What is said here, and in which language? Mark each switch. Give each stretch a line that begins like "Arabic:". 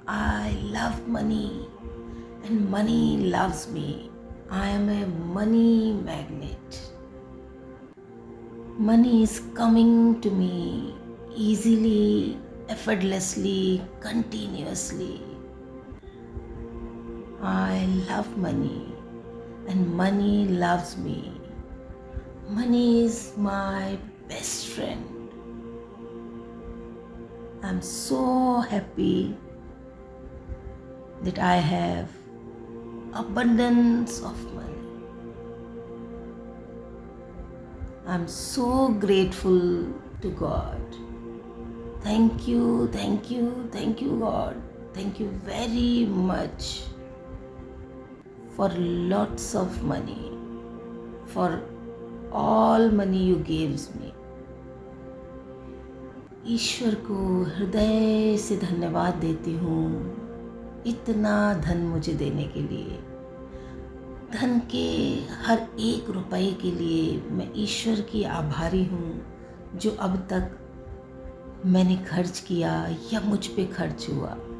English: I love money and money loves me. I am a money magnet. Money is coming to me easily, effortlessly, continuously. I love money and money loves me. Money is my best friend. I'm so happy that I have abundance of money. I'm so grateful to God. Thank you, thank you, thank you, God. Thank you very much for lots of money, for all money you gave me.
Hindi: ईश्वर को हृदय से धन्यवाद देती हूँ इतना धन मुझे देने के लिए। धन के हर एक रुपए के लिए मैं ईश्वर की आभारी हूँ जो अब तक मैंने खर्च किया या मुझ पे खर्च हुआ।